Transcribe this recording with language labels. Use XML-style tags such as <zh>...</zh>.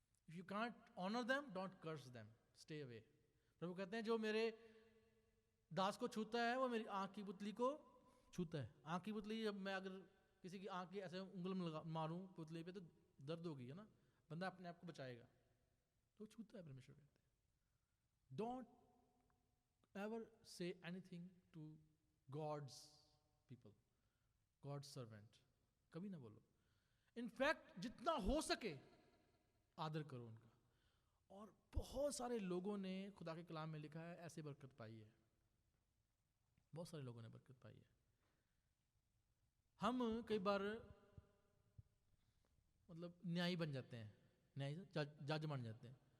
<en>If you can't honour them, don't curse them, stay away.</en> <hi>प्रभु कहते हैं जो मेरे दास को छूता है वो मेरी आंख की पुतली को छूता है। आंख की पुतली, जब मैं अगर किसी की आंख की ऐसे उंगल में मारूं पुतली पे तो दर्द होगी, है ना, बंदा अपने आप को बचाएगा, तो छूता है। परमेश्वर कहते हैं</hi> <en>don't ever say anything to God's people, God's servant,</en> <hi>कभी ना बोलो। इनफैक्ट जितना हो सके आदर करो उनका। और बहुत सारे लोगों ने खुदा के कलाम में लिखा है ऐसे बरकत पाई है, बहुत सारे लोगों ने बरकत पाई है। हम कई बार मतलब न्यायी बन जाते हैं, न्यायी जज बन जाते हैं।</hi>